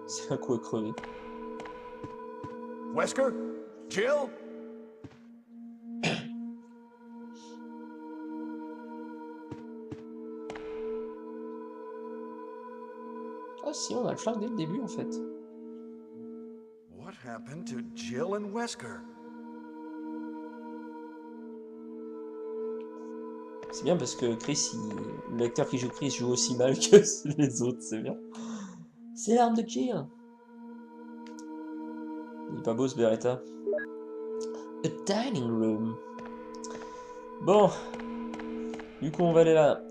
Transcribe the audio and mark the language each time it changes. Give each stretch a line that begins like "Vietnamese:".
French: C'est un coup à crever. Wesker? Jill? Ah si, on a le flingue dès le début en fait.
English: What happened to Jill and Wesker?
French: C'est bien parce que Chris, l'acteur qui joue Chris joue aussi mal que les autres, c'est bien. C'est l'arme de Jill. Il est pas beau ce Beretta.
English: A dining room.
French: Bon. Du coup, on va aller là.